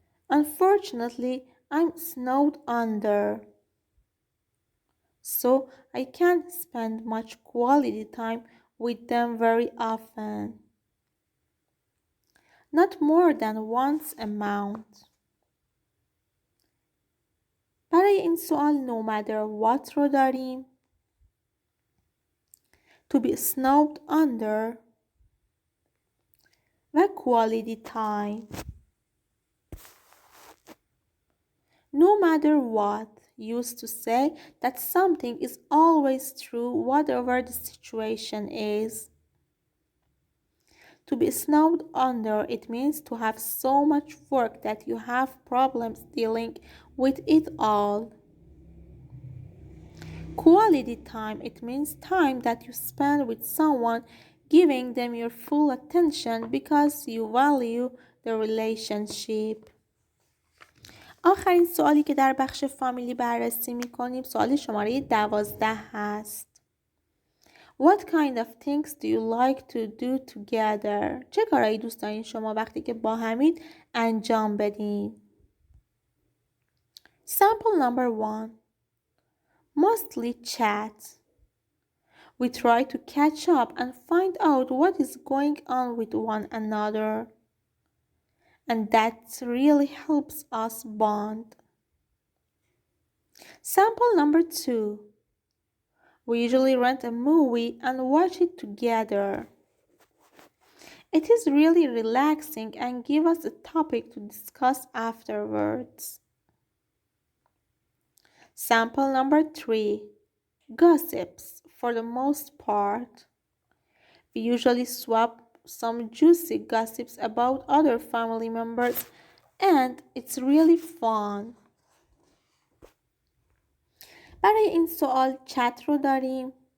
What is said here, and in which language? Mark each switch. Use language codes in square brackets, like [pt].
[en] Unfortunately, I'm snowed under, so I can't spend much quality time with them very often. Not more than once a month. [fa] برای این سوال [en] no matter what [fa] رو داریم. [en] To be snowed under و quality time. No matter what used to say that something is always true whatever the situation is. To be snowed under, it means to have so much work that you have problems dealing with it all. Quality time, it means time that you spend with someone, giving them your full attention because you value the relationship. [fa] آخرین سوالی که در بخش فامیلی بررسی می‌کنیم سوال شماره 12 هست. [en] What kind of things do you like to do together? [fa] چه کارهایی دوست دارین شما وقتی که با همین انجام بدین؟ [en] Sample number 1. Mostly chat. We try to catch up and find out what is going on with one another. And that really helps us bond. Sample number 2. We usually rent a movie and watch it together. It is really relaxing and gives us a topic to discuss afterwards. Sample number 3. Gossips for the most part. We usually swap some juicy gossips about other family members and it's really fun. [fa] برای این سوال چت رو داریم.